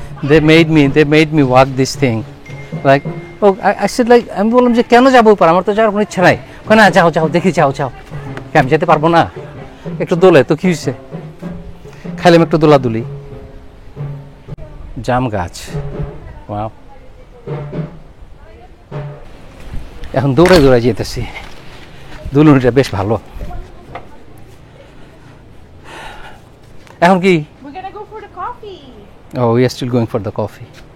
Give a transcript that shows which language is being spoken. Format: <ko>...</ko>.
<en>They made me walk this thing. Like, oh, I said like,</en> <bn>আমি বললাম যে কেন যাবো উপর, আমার তো যাওয়ার কোনো ইচ্ছা নাই। না যাও যাও দেখি, যাও যাও। আমি যেতে পারবো না, একটু দোলে তো কি হয়েছে, খাইলাম একটু দোলাদুলি। জাম গাছ, ওয়াও। এখন দৌড়াই দৌড়াই যেতেছি, দুলুনিটা বেশ ভালো। এখন কি?</bn> <en>We're gonna go for the coffee. Oh, we are still going for the coffee.</en>